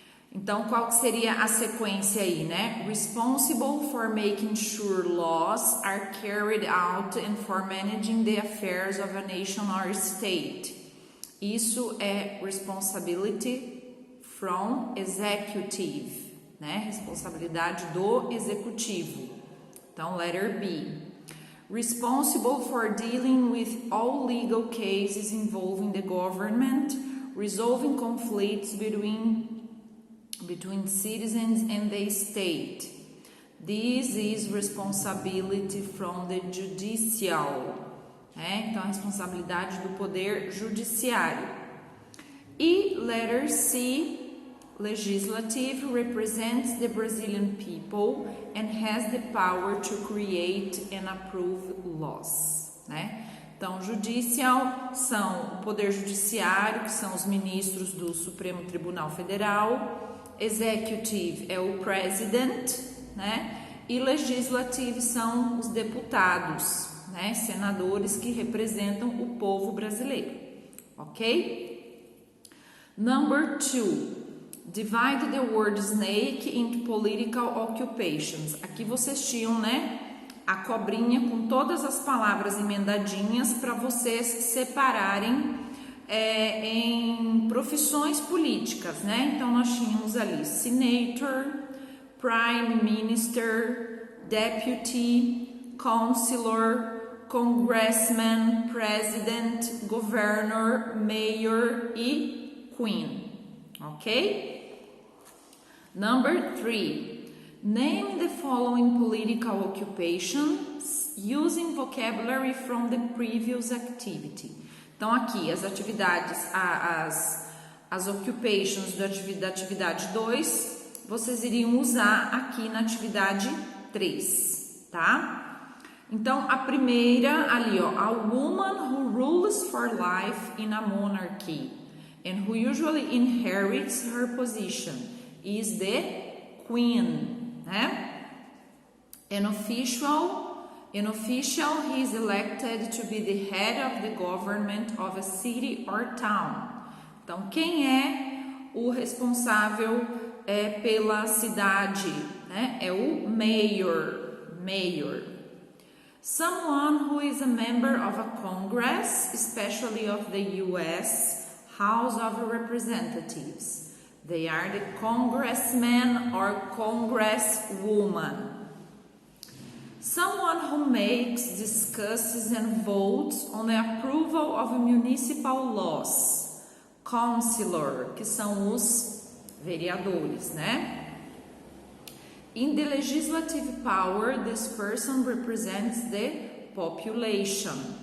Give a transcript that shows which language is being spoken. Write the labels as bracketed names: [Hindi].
[Portuguese] Então, qual que seria a sequência aí, né? [English] Responsible for making sure laws are carried out and for managing the affairs of a nation or state. [Portuguese] Isso é [English] responsibility from executive, [Portuguese] né? Responsabilidade do executivo. Então, [English] letter B. Responsible for dealing with all legal cases involving the government, resolving conflicts between citizens and the state. This is responsibility from the judicial. [Portuguese] Então, a responsabilidade do poder judiciário. [English] E letter C, legislative, represents the Brazilian people and has the power to create and approve laws, né? [Portuguese] Então, judicial são o poder judiciário, que são os ministros do Supremo Tribunal Federal, executive é o president, né? E legislative são os deputados, né? Senadores que representam o povo brasileiro, ok? [English] Number 2. Divide the word snake into political occupations. [Portuguese] Aqui vocês tinham, né, a cobrinha com todas as palavras emendadinhas para vocês separarem em profissões políticas, né? Então nós tínhamos ali senator, prime minister, deputy, councilor, congressman, president, governor, mayor e queen, ok? [English] Number 3, name the following political occupations using vocabulary from the previous activity. [Portuguese] Então, aqui, as atividades, as occupations da atividade 2, vocês iriam usar aqui na atividade 3, tá? Então, a primeira ali, ó, [English] a woman who rules for life in a monarchy and who usually inherits her position is the queen, né? An official, he is elected to be the head of the government of a city or town. [Portuguese] Então, quem é o responsável pela cidade, né? É o mayor. [English] Someone who is a member of a Congress, especially of the U.S. House of Representatives. They are the congressman or congresswoman. Someone who makes, discusses and votes on the approval of municipal laws. [Portuguese] Councilor, que são os vereadores, né? [English] In the legislative power, this person represents the population.